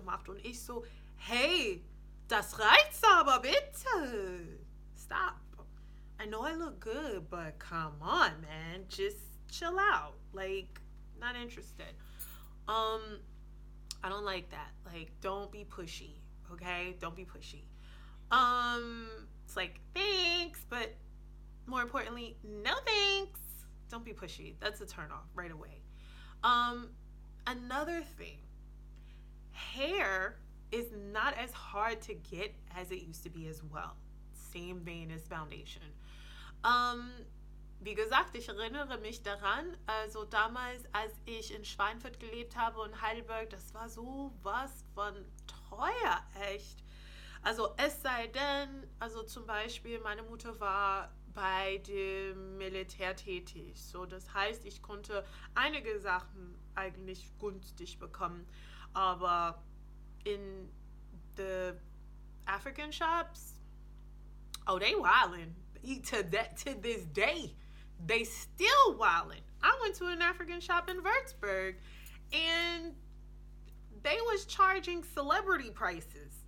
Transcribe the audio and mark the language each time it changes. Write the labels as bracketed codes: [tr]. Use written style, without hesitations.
[de] Und ich so, hey, das reicht aber bitte. [en] Stop. I know I look good, but come on, man. Just chill out. Like, not interested. Um, I don't like that. Like, don't be pushy, okay? Don't be pushy. Um, it's like, thanks, but more importantly, no thanks. Don't be pushy. That's a turn off right away. Um, Another thing, hair is not as hard to get as it used to be as well. Same vein as foundation. [de] Ähm, Wie gesagt, ich erinnere mich daran, also damals, als ich in Schweinfurt gelebt habe und Heidelberg, das war so was von teuer, echt. Also es sei denn, also zum Beispiel, meine Mutter war bei dem Militär tätig. So, das heißt, ich konnte einige Sachen eigentlich günstig bekommen. Aber [en] in the African shops, oh, they wildin'. To this day, they still wildin'. I went to an African shop in Würzburg, and they was charging celebrity prices.